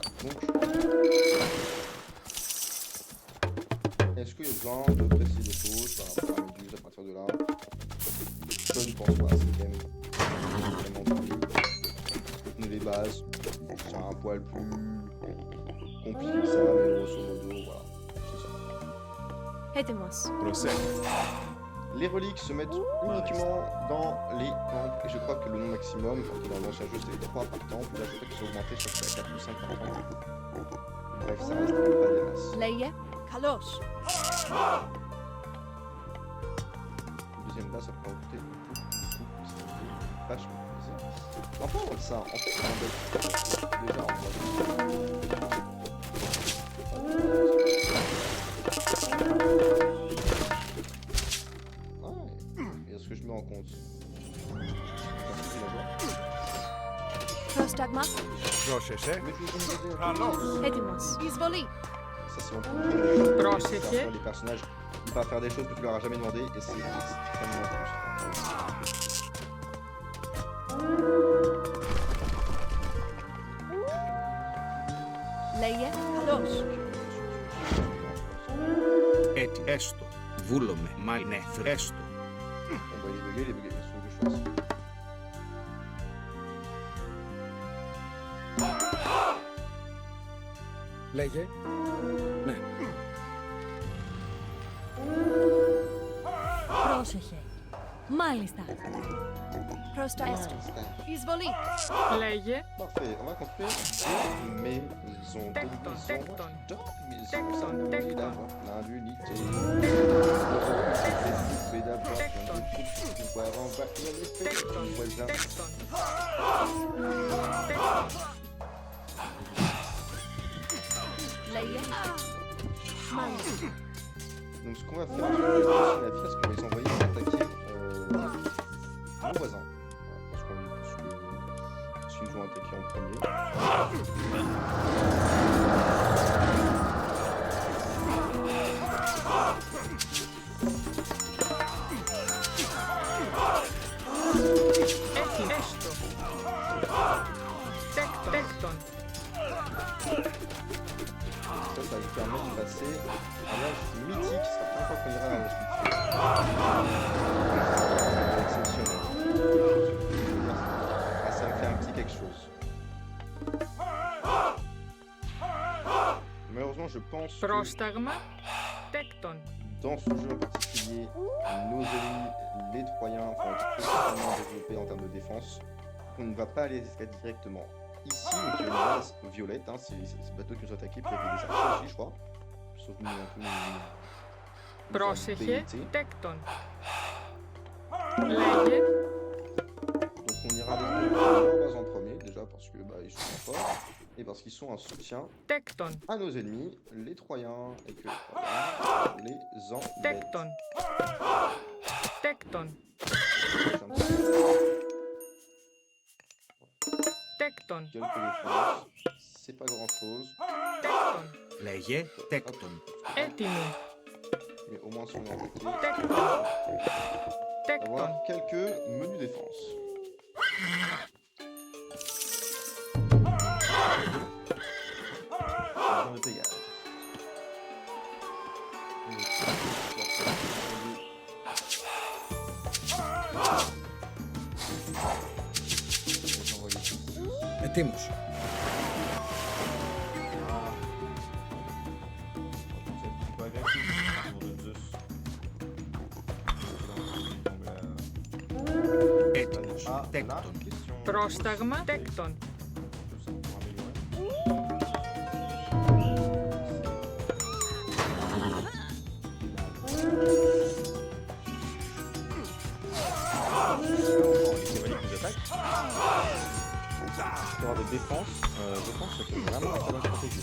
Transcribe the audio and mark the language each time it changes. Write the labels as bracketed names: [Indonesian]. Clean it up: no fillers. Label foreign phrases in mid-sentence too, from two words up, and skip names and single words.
[French] Donc, est-ce qu'il y a besoin de préciser des choses par rapport à Méduse à partir de là? Je ne pense pas, c'est quand même vraiment plus les bases. C'est un poil plus compliqué que ça, mais grosso modo, voilà. C'est ça. [Greek] Έτοιμος. Προσέχε. [French] Les reliques se mettent uniquement dans les temples, et je crois que le nom maximum, quand dans l'ancien jeu c'était 3 par temple, là je crois qu'ils sont augmentés, je crois que c'est à 4 ou 5 par temple. Bref, ça reste pas des masses. [Greek] Λέγε. Καλώς. [French] Le deuxième bas, ça pourrait en coûter beaucoup, ça fait vachement plaisir. En parlant de ça, en fait, c'est un bel déjà en et est-ce que je me rends compte? [Greek] Πρόσταγμα. Πρόσεχε. [French] Mais je vous donne des [Greek] Έτοιμος. Εισβολή. [French] Ça c'est bon. [Greek] Πρόσεχε. [French] Les personnages ne peuvent pas faire des choses que tu leur as jamais demandé et c'est extrêmement frustrant. [Greek] Λέγε. Καλώς. Έτσι. Έστω. Βούλομαι. Μα ναι. Έστω. [French] On va les bugger, qu'est-ce que je fasse? [Greek] Λέγε. Ναι. Πρόσεχε. Μάλιστα. Προς τα έστω. Εισβολή. Λέγε. [French] Parfait, on va construire deux maisons. [Greek] Τέκτον, τέκτον. [French] Deux maisons. [Greek] Tecton, [French] Ça permet [Greek] tecton. [French] d'avoir plein d'unités. [Greek] Tecton. [French] Pouvoir envahir les pays [Greek] Tecton. [French] voisins. [Greek] Tecton. Λέγε. Μάλιστα. [French] Donc ce qu'on va faire, je vais lancer la pièce que les envoyer attaquer nos voisins. Voilà, parce qu'ils ont attaqué en premier. [Greek] Έστω. Τέκτον. [French] Ça va nous permettre de passer à l'âge mythique. C'est la première fois qu'on ira à l'âge mythique. Exceptionnel. Ah, ça me fait un petit quelque chose. Malheureusement, je pense que [Greek] Πρόσταγμα. Τέκτον. [French] dans ce jeu en particulier, nos ennemis, les Troyens, vont être extrêmement développés en termes de défense. On ne va pas aller directement ici, donc il y a une base violette, hein, c'est ce bateau qui nous a attaqué, puis il y avait des archers aussi, je crois. Sauf nous, un peu nous [Greek] Πρόσεχε. [French] embêter. [Greek] Τέκτον. Λέγε. [French] Donc on ira détruire leur base en premier, déjà parce que ils sont forts, et parce qu'ils sont un soutien [Greek] Τέκτον. [French] à nos ennemis, les Troyens, et que voilà, les embête. [Greek] Τέκτον. Τέκτον. Τέκτον. [French] Quelques défenses, c'est pas grand chose, [Greek] Τέκτον. Λέγε τέκτον. Έτοιμοι. [French] mais au moins si on est embêté, [Greek] Τέκτον. Τέκτον. [French] avoir quelques menus défense. Besoin de Pégase. [Greek] Ετοίμος. Έτοιμος. Τέκτον. Πρόσταγμα. Τέκτον. [French] Avoir de défense, je pense que c'est vraiment la bonne stratégie.